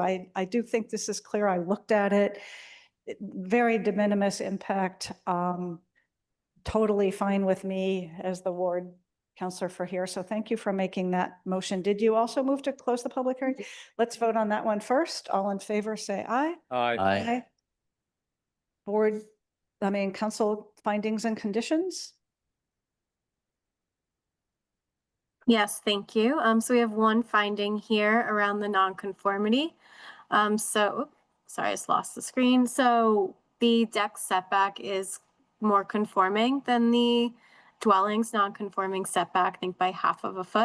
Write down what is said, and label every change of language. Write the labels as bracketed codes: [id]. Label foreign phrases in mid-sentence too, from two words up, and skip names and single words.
[en] I do think this is clear. I looked at it. Very de minimis impact. Totally fine with me as the ward counselor for here. So thank you for making that motion. Did you also move to close the public hearing? Let's vote on that one first. All in favor, say aye. Aye. Council findings and conditions? Yes, thank you. So we have one finding here around the nonconformity. Sorry, I just lost the screen. So the deck setback is more conforming than the dwelling's non-conforming setback, I think by 1/2 foot.